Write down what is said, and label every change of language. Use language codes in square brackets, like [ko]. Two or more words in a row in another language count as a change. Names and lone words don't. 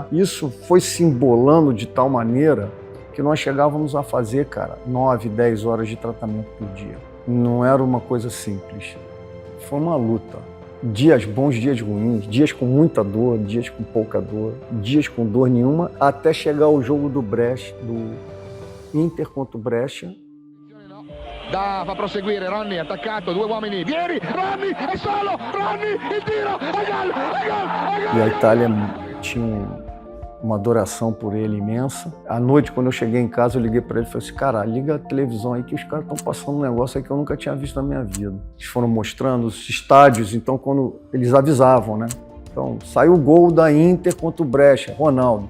[pt] Isso foi se embolando de tal maneira que nós chegávamos a fazer, cara, 9, 10 horas de tratamento por dia. Não era uma coisa simples. Foi uma luta. Dias bons, dias ruins, dias com muita dor, dias com pouca dor, dias com dor nenhuma, até chegar ao jogo do Brescia, do Inter contra o Brescia. [it] Va a proseguire, Ronny attaccato, 2 uomini, Vieri, Ronny, è solo, Ronny, il tiro, è gol, è gol, è gol! [pt] E a Itália tinha uma adoração por ele imensa. À noite, quando eu cheguei em casa, eu liguei para ele e falei assim, cara, liga a televisão aí que os caras estão passando um negócio aí que eu nunca tinha visto na minha vida. Eles foram mostrando os estádios, então quando eles avisavam, né? Então, saiu o gol da Inter contra o Brescia, Ronaldo.